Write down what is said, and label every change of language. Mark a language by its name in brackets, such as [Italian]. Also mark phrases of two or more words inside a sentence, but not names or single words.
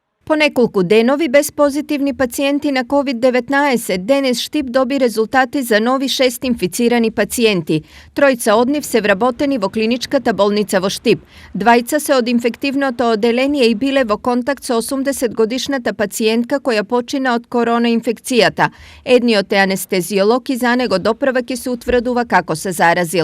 [Macedonian] По неколку денови без позитивни пациенти на COVID-19, денес Штип доби резултати за нови 6 инфицирани пациенти. Тројца од нив се вработени во клиничката болница во Штип. Двајца се од инфективното оделение и биле во контакт со 80-годишната пациентка која почина од корона инфекцијата. Едниот е анестезиолог и за него допрва ќе се утврдува како се заразил.